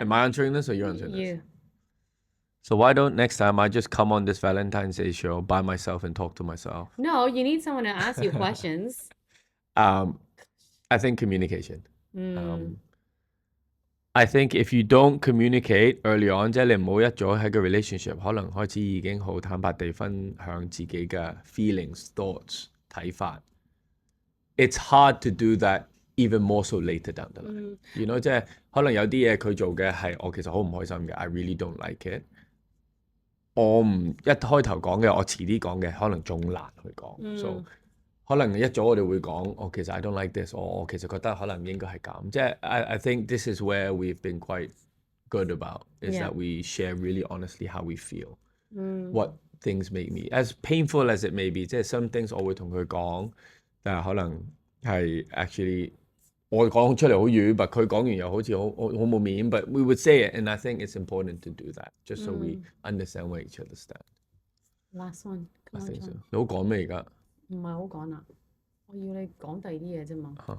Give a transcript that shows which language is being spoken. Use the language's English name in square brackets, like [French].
[English] Am I answering this or you're answering this? you? So why don't next time I just come on this Valentine's Day show by myself and talk to myself? No, you need someone to ask you questions. I think communication. I think if you don't communicate early on， [Cantonese] 即係你唔好一早喺個 [English] relationship [Cantonese] 可能開始已經好坦白地分享自己嘅 [English] feelings、thoughts、睇法。 It's hard to do that even more so later down the line。 You know， [Cantonese] 即係可能有啲嘢佢做嘅係我其實好唔開心嘅 [English] ，I really don't like it。 [Cantonese] 我唔一開頭講嘅，我遲啲講嘅，可能仲難去講。 [English] So [Cantonese] 可能一早我哋會講，其實 [English] I don't like this， [Cantonese] 我其實覺得可能應該係咁。即係 [English] I think this is where we've been quite good about is that we share really honestly how we feel, what things make me as painful as it may be。即係 some things [Cantonese] 我會同佢講，但係可能係 [English] actually [Cantonese] 我講出嚟好遠，但佢講完又好似好冇面。 [English] But we would say it, and I think it's important to do that, just so we understand where each other stand. Last one. I think so. [Cantonese] 你好講咩而家？唔係好講啦，我要你講第二啲嘢啫嘛。